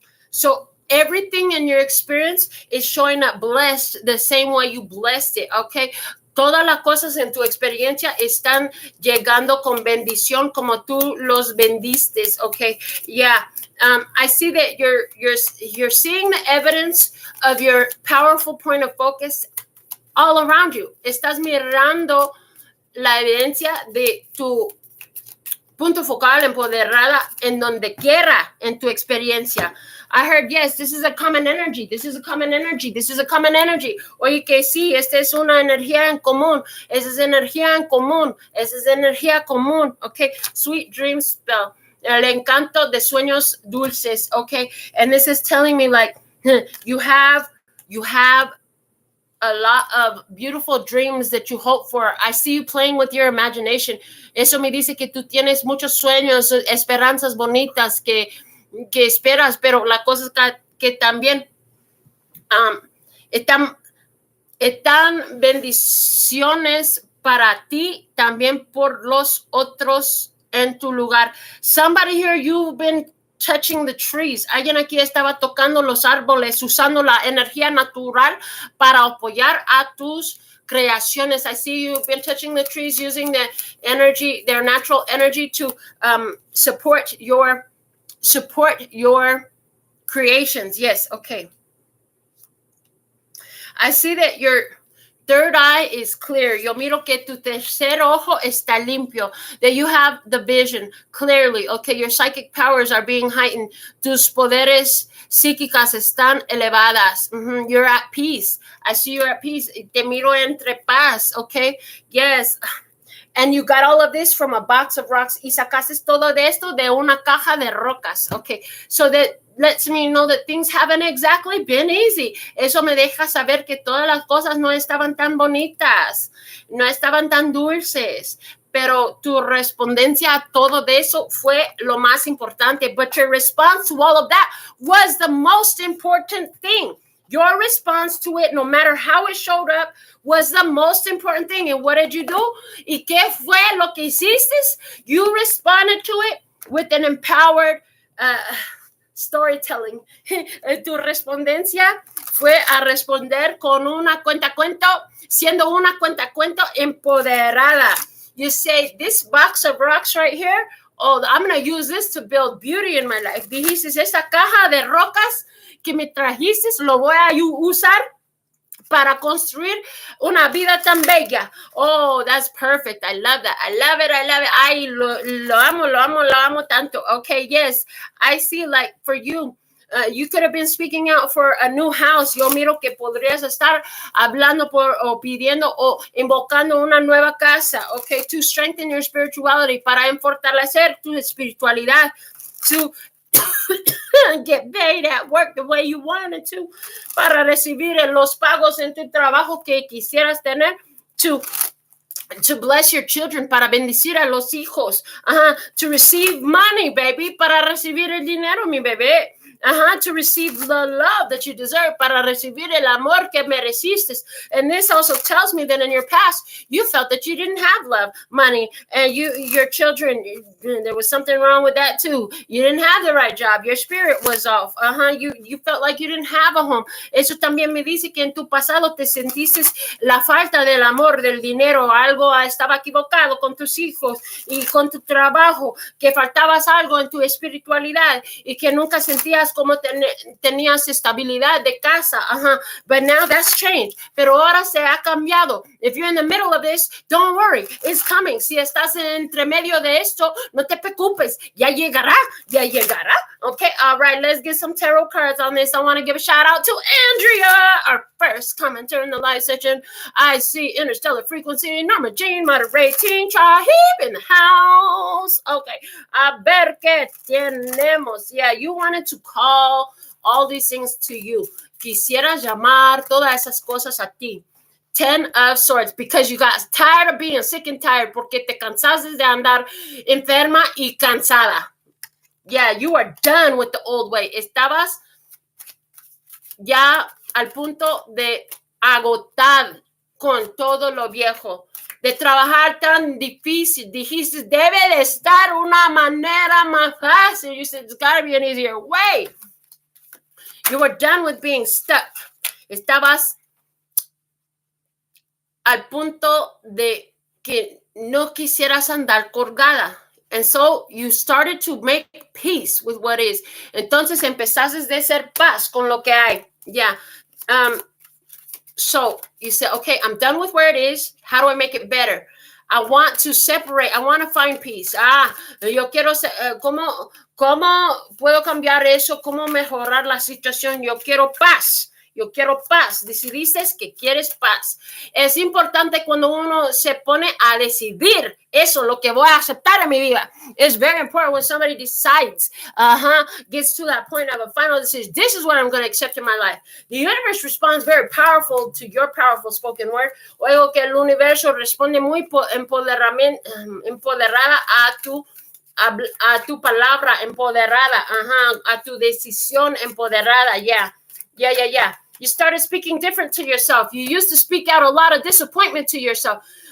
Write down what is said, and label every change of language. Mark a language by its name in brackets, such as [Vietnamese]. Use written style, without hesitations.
[English] So everything in your experience is showing up blessed the same way you blessed it, okay? [Spanish] Todas las cosas en tu experiencia están llegando con bendición como tú los bendiste, okay? [English] Yeah. I see that you're seeing the evidence of your powerful point of focus all around you. [Spanish] Estás mirando la evidencia de tu punto focal, empoderada, en donde quiera en tu experiencia. [English] I heard, yes, this is a common energy. This is a common energy. This is a common energy. [Spanish] Oye, que sí, esta es una energía en común. Esa es energía en común. Esa es energía común. Okay. [English] Sweet dreams spell. [Spanish] El encanto de sueños dulces. [English] Okay. And this is telling me like, you have a lot of beautiful dreams that you hope for. I see you playing with your imagination. [Spanish] Eso me dice que tú tienes muchos sueños, esperanzas bonitas que esperas, pero la cosa es que también están bendiciones para ti, también por los otros en tu lugar. [English] Somebody here, you've been touching the trees. [Spanish] Alguien aquí estaba tocando los árboles, usando la energía natural para apoyar a tus creaciones. [English] I see you've been touching the trees, using the energy, their natural energy to support your creations. Yes, okay. I see that your third eye is clear. [Spanish] Yo miro que tu tercer ojo está limpio. [English] That you have the vision clearly. Okay, your psychic powers are being heightened. [Spanish] Tus poderes psíquicas están elevadas. [English] You're at peace. I see you're at peace. [Spanish] Te miro entre paz. [English] Okay, yes. And you got all of this from a box of rocks. [Spanish] Y sacaste todo de esto de una caja de rocas. [English] Okay, so that lets me know that things haven't exactly been easy. [Spanish] Eso me deja saber que todas las cosas no estaban tan bonitas, no estaban tan dulces, pero tu respondencia a todo de eso fue lo más importante. [English] But your response to all of that was the most important thing. Your response to it, no matter how it showed up, was the most important thing. And what did you do? [Spanish] ¿Y qué fue lo que hiciste? [English] You responded to it with an empowered storytelling. [Spanish] Tu respondencia fue a responder con una cuentacuento, siendo una cuentacuento empoderada. [English] You say, this box of rocks right here, oh, I'm going to use this to build beauty in my life. [Spanish] Dijiste, esta caja de rocas que me trajiste, lo voy a usar para construir una vida tan bella. [English] Oh, that's perfect. I love that. I love it. I love it. [Spanish] Ay, lo amo tanto. Okay, yes. [English] I see, like, for you, you could have been speaking out for a new house. [Spanish] Yo miro que podrías estar hablando o pidiendo o invocando una nueva casa. [English] Okay, to strengthen your spirituality, [Spanish] para fortalecer tu espiritualidad, [English] to get paid at work the way you wanted to, [Spanish] para recibir los pagos en tu trabajo que quisieras tener, [English] to bless your children, [Spanish] para bendecir a los hijos, [English] to receive money, baby, [Spanish] para recibir el dinero, mi bebé. [English] To receive the love that you deserve, [Spanish] para recibir el amor que mereciste. [English] And this also tells me that in your past, you felt that you didn't have love, money, and your children, there was something wrong with that too. You didn't have the right job. Your spirit was off. You felt like you didn't have a home. [Spanish] Eso también me dice que en tu pasado te sentiste la falta del amor, del dinero, algo estaba equivocado con tus hijos y con tu trabajo, que faltabas algo en tu espiritualidad y que nunca sentías como tenías estabilidad de casa. [English] But now that's changed. [Spanish] Pero ahora se ha cambiado. [English] If you're in the middle of this, don't worry. It's coming. [Spanish] Si estás entre medio de esto, no te preocupes. Ya llegará. [English] Okay, all right. Let's get some tarot cards on this. I want to give a shout out to Andrea, our first commenter in the live session. I see interstellar frequency. Norma Jean, moderating. Chahib in the house. Okay. [Spanish] A ver qué tenemos. [English] Yeah, you wanted to call all these things to you. [Spanish] Quisiera llamar todas esas cosas a ti. [English] 10 of Swords, because you got tired of being sick and tired, [Spanish] porque te cansaste de andar enferma y cansada. [English] Yeah, you are done with the old way. [Spanish] Estabas ya al punto de agotar con todo lo viejo, de trabajar tan difícil. Dijiste, debe de estar una manera más fácil. [English] You said, there's got to be an easier way. You were done with being stuck. [Spanish] Estabas al punto de que no quisieras andar colgada. [English] And so you started to make peace with what is. [Spanish] Entonces empezaste de hacer paz con lo que hay. [English] Yeah. So you said, okay, I'm done with where it is. How do I make it better? I want to separate. I want to find peace. [Spanish] Yo quiero, ¿cómo puedo cambiar eso? ¿Cómo mejorar la situación? Yo quiero paz. Yo quiero paz. Decidiste que quieres paz. Es importante cuando uno se pone a decidir eso, lo que voy a aceptar en mi vida. [English] It's very important when somebody decides, gets to that point of a final decision. This is what I'm going to accept in my life. The universe responds very powerful to your powerful spoken word. [Spanish] Oigo que el universo responde muy empoderada a tu palabra empoderada, a tu decisión empoderada. [English] Yeah. You started speaking different to yourself. You used to speak out a lot of disappointment to yourself.